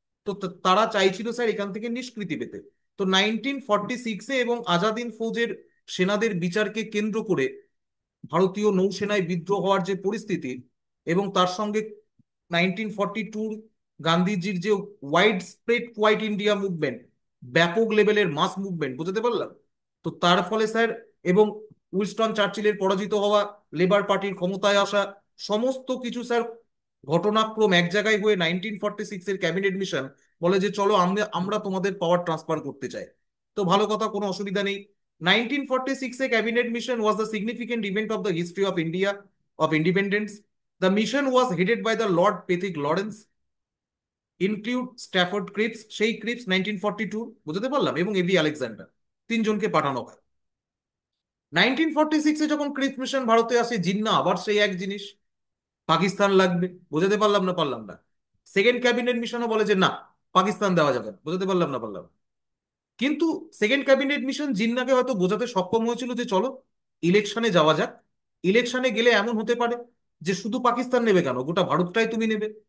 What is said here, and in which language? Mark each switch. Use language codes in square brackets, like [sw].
[bn] তো তারা চাইছিল স্যার এখান থেকে নিষ্কৃতি পেতে। তো 1946-এ এবং আজাদিন ফৌজের সেনাদের বিচারকে কেন্দ্র করে ভারতীয় নৌসেনায় বিদ্রোহ হওয়ার যে পরিস্থিতি, এবং তার সঙ্গে 1942 গান্ধীজির যে wide spread quit India movement, ব্যাপক লেভেলের মাস মুভমেন্ট, বুঝতে পারলাম? তো তার ফলে স্যার, এবং উইনস্টন চার্চিলের পরাজিত হওয়া, লেবার পার্টির ক্ষমতায় আসা, সমস্ত কিছু স্যার ঘটনাক্রম এক জায়গায় হয়ে 1946-এর ক্যাবিনেট মিশন বলে যে চলো আমরা আমরা তোমাদের পাওয়ার ট্রান্সফার করতে চাই। তো ভালো কথা, কোনো অসুবিধা নেই। [en] 1946 cabinet mission was the significant event of the history of India of independence. The mission was headed by the Lord Pethick Lawrence, include Stafford Cripps, [bn] সেই ক্রিপস 1942, বুঝতে পারলাম, এবং এবি আলেকজান্ডার, তিনজনকে পাঠানো হয়। 1946-এ যখন ক্রিপস মিশন ভারতে আসে, জিন্না আবার সেই এক জিনিস, পাকিস্তান লাগবে। বুঝতে পারলাম না পারলাম না? সেকেন্ড ক্যাবিনেট মিশনও বলে যে না, পাকিস্তান দেওয়া যাবে না। বুঝতে পারলাম না পারলাম? কিন্তু সেকেন্ড ক্যাবিনেট মিশন জিন্নাকে হয়তো বোঝাতে সক্ষম হয়েছিল যে চলো ইলেকশনে যাওয়া যাক, ইলেকশনে গেলে এমন হতে পারে যে শুধু পাকিস্তান নেবে কেন, গোটা ভারতটাই তুমি নেবে।